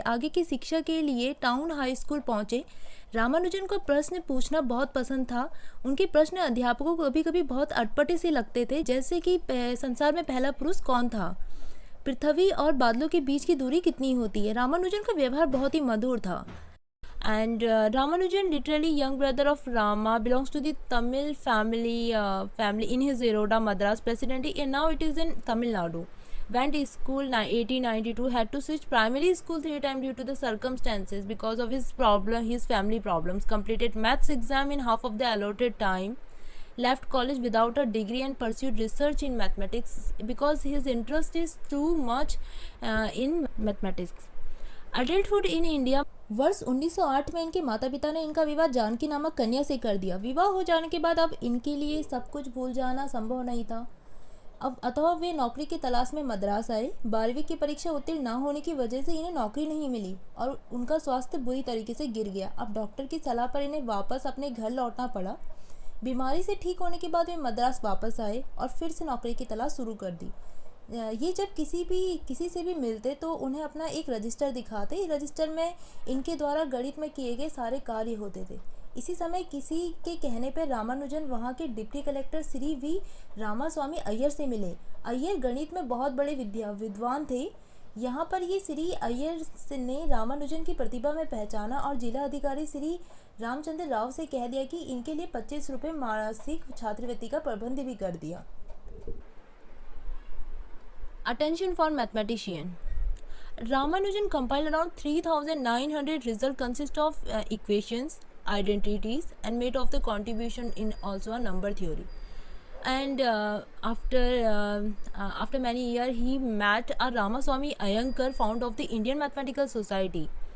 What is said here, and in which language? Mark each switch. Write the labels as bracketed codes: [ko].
[hi] आगे की शिक्षा के लिए टाउन हाई स्कूल पहुंचे। रामानुजन को प्रश्न पूछना बहुत पसंद था। उनके प्रश्न अध्यापकों को कभी कभी बहुत अटपटे से लगते थे, जैसे कि संसार में पहला पुरुष कौन था, पृथ्वी और बादलों के बीच की दूरी कितनी होती है। रामानुजन का व्यवहार बहुत ही मधुर था। [en] And Ramanujan, literally young brother of Rama, belongs to the Tamil family in his Eroda Madras presidency, and now it is in Tamil Nadu. Went to school 1892, had to switch primary school 3 times due to the circumstances because of his family problems. Completed maths exam in half of the allotted time. Left college without a degree and pursued research in mathematics because his interest is too much in mathematics. Adulthood in India. [hi] वर्ष 1908 में इनके माता पिता ने इनका विवाह जानकी नामक कन्या से कर दिया। विवाह हो जाने के बाद अब इनके लिए सब कुछ भूल जाना संभव नहीं था। अब अतः वे नौकरी की तलाश में मद्रास आए। 12वीं की परीक्षा उत्तीर्ण न होने की वजह से इन्हें नौकरी नहीं मिली और उनका स्वास्थ्य बुरी तरीके से गिर गया। अब डॉक्टर की सलाह पर इन्हें वापस अपने घर लौटना पड़ा। बीमारी से ठीक होने के बाद वे मद्रास वापस आए और फिर से नौकरी की तलाश शुरू कर दी। ये जब किसी से भी मिलते तो उन्हें अपना एक रजिस्टर दिखाते। रजिस्टर में इनके द्वारा गणित में किए गए सारे कार्य होते थे। इसी समय किसी के कहने पर रामानुजन वहाँ के deputy collector Shri we Ramaswamy Iyer से मिले। अय्यर गणित में बहुत बड़े विद्वान थे। यहाँ पर ये श्री अय्यर ने रामानुजन की प्रतिभा में पहचाना और जिला अधिकारी श्री रामचंद्र राव से कह दिया कि इनके लिए 25 रुपये मासिक छात्रवृत्ति का प्रबंध भी कर दिया। [en] Attention for mathematician. Ramanujan compiled around 3,900 results consist of equations, identities and made of the contribution in also a number theory. And after many years he met a Ramaswamy Iyengar, founder of the Indian Mathematical Society.